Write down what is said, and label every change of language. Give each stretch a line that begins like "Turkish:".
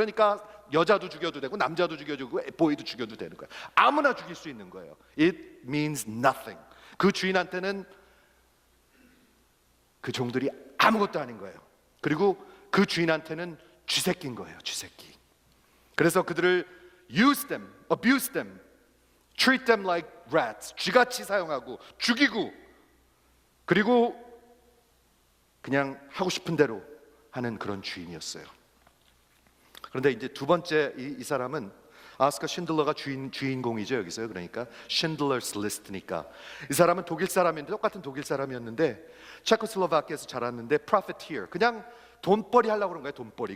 Korean: 그러니까 여자도 죽여도 되고 남자도 죽여도 되고 보이도 죽여도 되는 거예요. 아무나 죽일 수 있는 거예요.
English: It means nothing.
Korean: 그 주인한테는 그 종들이 아무것도 아닌 거예요. 그리고 그 주인한테는 쥐새끼인 거예요. 쥐새끼. 그래서 그들을
English: use them, abuse them, treat them like rats.
Korean: 쥐같이 사용하고 죽이고, 그리고 그냥 하고 싶은 대로 하는 그런 주인이었어요. 그런데 이제 두 번째 이 사람은 아스카 신들러가 주인공이죠. 여기서요. 그러니까 신들러스 리스트니까 이 사람은 독일 사람인데, 똑같은 독일 사람이었는데 체코슬로바키아에서 자랐는데 프로페티어, 그냥 돈벌이 하려고 그런 거예요. 돈벌이.